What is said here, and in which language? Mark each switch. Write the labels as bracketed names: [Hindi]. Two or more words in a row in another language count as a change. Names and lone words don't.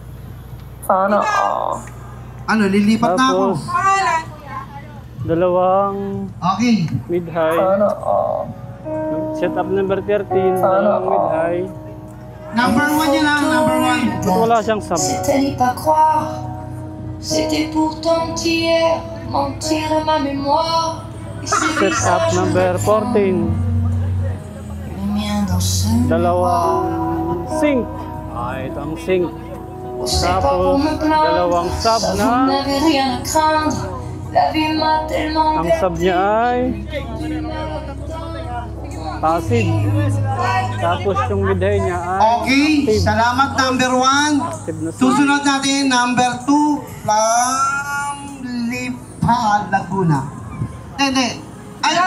[Filipino] Ano, lilipat na ako. Tapos Pangalan. dalawang Okay. [English] mid-high. Setup number 13. [Filipino] Dalawang mid-high. Number 1 yan number 1. Wala siyang sub. [French] C'était n'y pas croire, c'était pourtant hier, mentir à ma mémoire. Et ces [English] Setup [French] visages [English] number 14. [French] le mien dans ce [Filipino] Dalawang sync. Ito ang sync. [French] c'est pas pour me plaindre, [Filipino] dalawang sub [French] ça, vous [Filipino] na [French] n'avez rien à craindre. La vie m'a tellement [Filipino] ang sub niya ay passive. Tapos yung mid-high niya ay Okay. Salamat number 1. active na sub. Susunod natin number 2. Lipa, Laguna. Hindi. Ano?